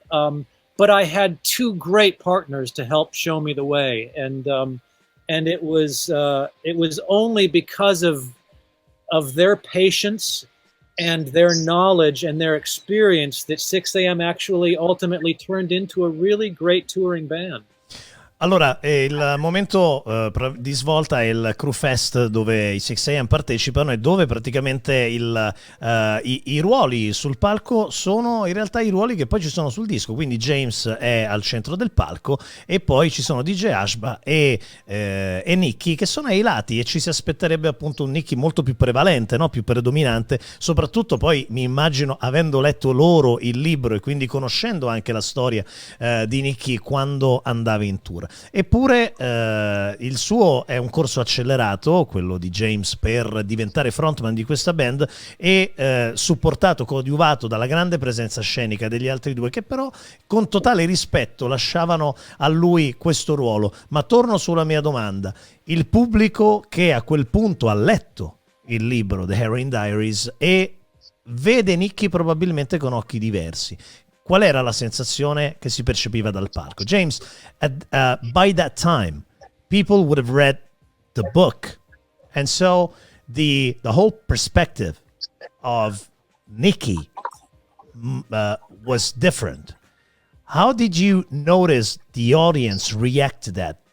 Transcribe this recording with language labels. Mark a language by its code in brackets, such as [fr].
[en] But I had two great partners to help show me the way. And it was only because of their patience and their knowledge and their experience that Sixx A.M. actually ultimately turned into a really great touring band. [it] Allora, il momento di svolta è il Crüe Fest, dove i Sixx A.M. partecipano e dove praticamente i ruoli sul palco sono in realtà i ruoli che poi ci sono sul disco. Quindi James è al centro del palco e poi ci sono DJ Ashba e Nikki che sono ai lati, e ci si aspetterebbe appunto un Nikki molto più prevalente, no? Più predominante, soprattutto poi mi immagino, avendo letto loro il libro e quindi conoscendo anche la storia di Nikki quando andava in tour. Eppure il suo è un corso accelerato, quello di James, per diventare frontman di questa band, e supportato, coadiuvato dalla grande presenza scenica degli altri due, che però con totale rispetto lasciavano a lui questo ruolo. Ma torno sulla mia domanda: il pubblico che a quel punto ha letto il libro The Heroin Diaries e vede Nikki probabilmente con occhi diversi, qual era la sensazione che si percepiva dal palco? [en] James, by that time, people would have read the book, and so the whole perspective of Nikki was different. How did you notice the audience react to that?